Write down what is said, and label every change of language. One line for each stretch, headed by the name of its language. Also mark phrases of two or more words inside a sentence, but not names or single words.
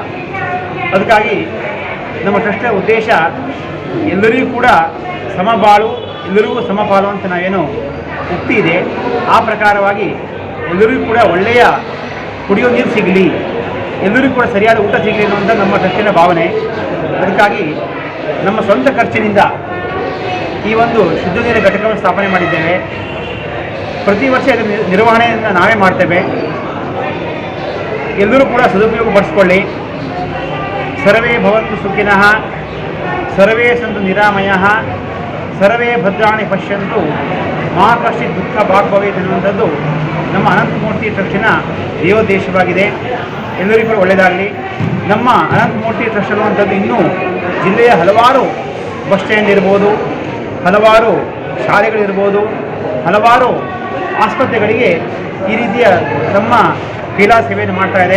Kannada: ಅದಕ್ಕಾಗಿ ನಮ್ಮ ಟ್ರಸ್ಟ್ನ ಉದ್ದೇಶ ಎಲ್ಲರಿಗೂ ಕೂಡ ಸಮಬಾಳು, ಎಲ್ಲರಿಗೂ ಸಮಪಾಲು ಅಂತ ನಾವೇನು ಉಕ್ತಿ ಇದೆ, ಆ ಪ್ರಕಾರವಾಗಿ ಎಲ್ಲರಿಗೂ ಕೂಡ ಒಳ್ಳೆಯ ಕುಡಿಯೋ ನೀರು ಸಿಗಲಿ, ಎಲ್ಲರಿಗೂ ಕೂಡ ಸರಿಯಾದ ಊಟ ಸಿಗಲಿ ಅನ್ನುವಂಥ ನಮ್ಮ ಟ್ರಸ್ಟಿನ ಭಾವನೆ. ಅದಕ್ಕಾಗಿ ನಮ್ಮ ಸ್ವಂತ ಖರ್ಚಿನಿಂದ ಈ ಒಂದು ಶುದ್ಧ ನೀರಿನ ಘಟಕವನ್ನು ಸ್ಥಾಪನೆ ಮಾಡಿದ್ದೇವೆ. ಪ್ರತಿ ವರ್ಷ ಇದರ ನಿರ್ವಹಣೆಯನ್ನು ನಾವೇ ಮಾಡ್ತೇವೆ. ಎಲ್ಲರೂ ಕೂಡ ಸದುಪಯೋಗ ಪಡಿಸ್ಕೊಳ್ಳಿ.
Sanskrit: ಸರ್ವೇ ಭವಂತು ಸುಖಿನಃ, ಸರ್ವೇ ಸಂತು ನಿರಾಮಯಃ, ಸರ್ವೇ ಭದ್ರಾಣಿ ಪಶ್ಯಂತು, ಮಾ ಕಶ್ಚಿತ್ ದುಃಖ ಭಾಗ್ ಭವೇತ್
Kannada: ಎನ್ನುವಂಥದ್ದು ನಮ್ಮ ಅನಂತಮೂರ್ತಿ ಟ್ರಸ್ಟಿನ ದೇವೋದ್ದೇಶವಾಗಿದೆ. ಎಲ್ಲರಿಗೂ ಕೂಡ ಒಳ್ಳೆಯದಾಗಲಿ. ನಮ್ಮ ಅನಂತಮೂರ್ತಿ ಟ್ರಸ್ಟ್ ಅನ್ನುವಂಥದ್ದು ಇನ್ನೂ ಜಿಲ್ಲೆಯ ಹಲವಾರು
English: bus stand
Kannada: ಇರ್ಬೋದು, ಹಲವಾರು ಶಾಲೆಗಳಿರ್ಬೋದು, ಹಲವಾರು ಆಸ್ಪತ್ರೆಗಳಿಗೆ ಈ ರೀತಿಯ ನಮ್ಮ ಕ್ರೀಡಾ ಸೇವೆಯನ್ನು ಮಾಡ್ತಾ ಇದೆ.